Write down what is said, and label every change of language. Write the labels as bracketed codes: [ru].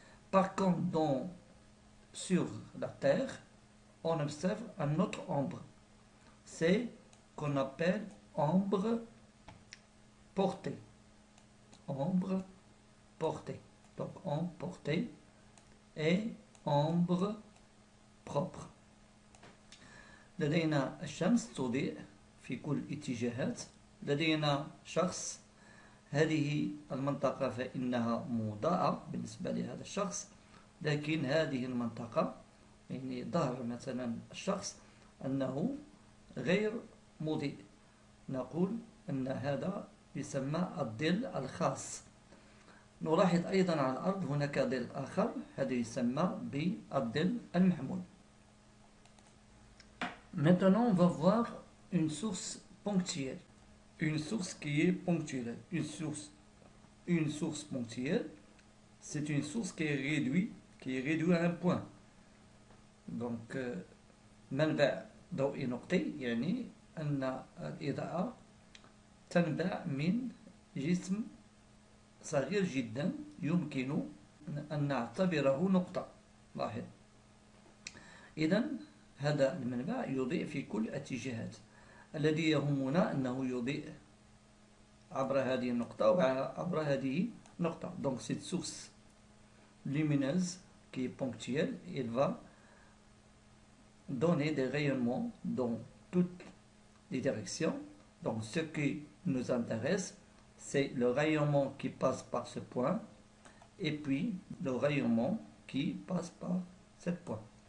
[fr] Par contre, sur la Terre, on observe un autre ombre. C'est qu'on appelle ombre portée. Ombre portée. Donc ombre portée et ombre propre. [ar] لدينا الشمس تضيء في كل الاتجاهات. لدينا شخص، هذه المنطقة فإنها مضاءة بالنسبة لهذا الشخص، لكن هذه المنطقة يعني ظهر مثلا الشخص أنه غير مضيء، نقول أن هذا يسمى الظل الخاص. نلاحظ أيضا على الأرض هناك ظل آخر، هذا يسمى بالظل المحمول. [fr] Maintenant, on va voir une source ponctuelle. Une source qui est ponctuelle. Une source ponctuelle, c'est une source qui est réduite à un point. [ar] Donc, منبع ضوئي نقطي يعني أن الإضاءة تنبع من جسم صغير جدا يمكن أن نعتبره نقطة. لاحظ، إذن هذا المنبع يضيء في كل الاتجاهات. الذي يهمنا أنه يضيء عبر هذه النقطة وعبر هذه النقطة. [fr] Donc cette source lumineuse qui est ponctuelle, elle va donner des rayonnements dans toutes les directions. Donc ce qui nous intéresse, c'est le rayonnement qui passe par ce point et puis le rayonnement qui passe par ce point.